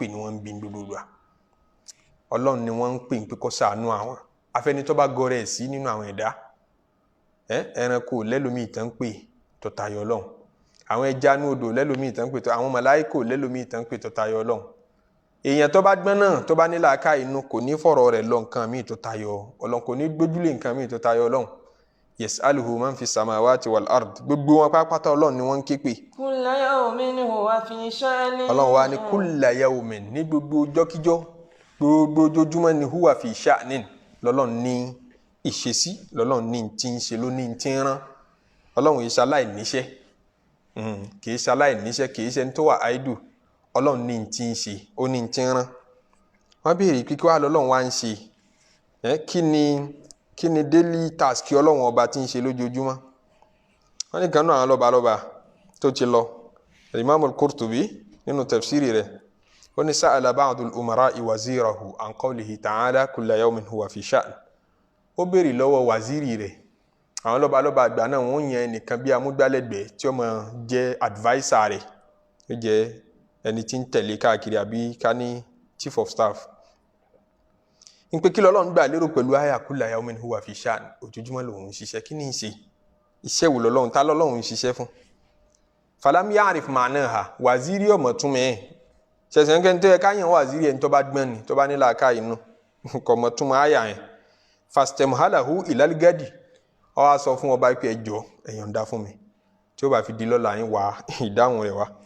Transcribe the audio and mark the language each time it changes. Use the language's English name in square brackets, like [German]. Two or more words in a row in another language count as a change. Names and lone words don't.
[Yoruba] ní wọ́n ń bí gbogbo wa Ọlọ́run ni wọ́n ń pè pé kó ṣàánú àwọn afẹ́ni tó bá gọrẹ sí nínú àwọn ẹ̀dá ẹranko lẹ́lòmíì tán pè tó tayọ Ọlọ́run àwọn ẹja ní odò lẹ́lòmíì tán pè tó àwọn màláíkà lẹ́lòmíì tán pè tó tayọ Ọlọ́run èèyàn tó bá gbọ́n náà tó bá ní làákà inú kò ní fọ̀rọ̀ rẹ̀ lọ nǹkan míì tó tayọ Ọlọ́run kò ní gbójúlé nǹkan míì tó tayọ Ọlọ́run [Arabic] يسأله من في السماوات والأرض [Yoruba] gbogbo wọn pátápátá Ọlọ́run ni wọ́n ń ké pè. [Arabic] كل يوم هو في شأن. [Yoruba] Ọlọ́run wa ní [Arabic] كل يوم [Yoruba] ní gbogbo ọjọ́kíjọ́ gbogbo ojoojúmọ́ ni [Arabic] هو في شأن [Yoruba] lọ́lọ́run ní ìṣesí lọ́lọ́run ní tí ń ṣe ló ní tí ń rán Ọlọ́run yìí ṣaláì níṣẹ́ kì í ṣaláì níṣẹ́ kì í ṣe tó wà áìdù Ọlọ́run ní tí ń ṣe ó ní tí ń rán. Wọ́n béèrè pé kí wàá lọ́lọ́run wá ń ṣe kí ni [English] daily task [Yoruba] Ọlọ́run ọba tí ń ṣe lójoojúmọ́. wọ́n ní kan náà àwọn lọ́balọ́ba tó ti lọ Imam al-Qurtubi nínú tafsiri rẹ̀ ó ní [Arabic] سأل بعض الأمراء وزيره عن قوله تعالى كل يوم هو في شأن. [Yoruba] ó béèrè lọ́wọ́ waziri rẹ̀ àwọn lọ́balọ́ba àgbà náà wọ́n yẹn nìkan bí amúgbálẹ́gbẹ̀ẹ́ tí ó máa jẹ́ adviser rẹ̀ ó jẹ́ ẹni tí ń tẹ̀lé káàkiri àbí ká ní [English] chief of staff. [Yoruba] ń pé kí lọ́lọ́run gbà lérò pẹ̀lú àyà [Arabic] كل يوم هو في شأن [Yoruba] ojoojúmọ́ lòun ń ṣiṣẹ́ kí ní í ṣe iṣẹ́ wo lọ́lọ́run ta lọ́lọ́run ń ṣiṣẹ́ fún. [Arabic] فلم يعرف معناها [Yoruba] waziri ọmọ túnmọ̀ ẹ̀ ṣẹ̀ṣẹ̀ ń kẹ́ntẹ́ ẹ̀ káyàn waziri ẹ̀ tó bá gbọ́n ni tó bá nílà ká inú kò mọ̀ túnmọ̀ àyà yẹn. [Arabic] فاستمهله إلى الغد [Yoruba] ó wá sọ fún ọba pé ẹjọ́ ẹ yọ̀ǹda fún mi tí ó bá fi di lọ́la yín wá ìdáhùn rẹ̀ wá.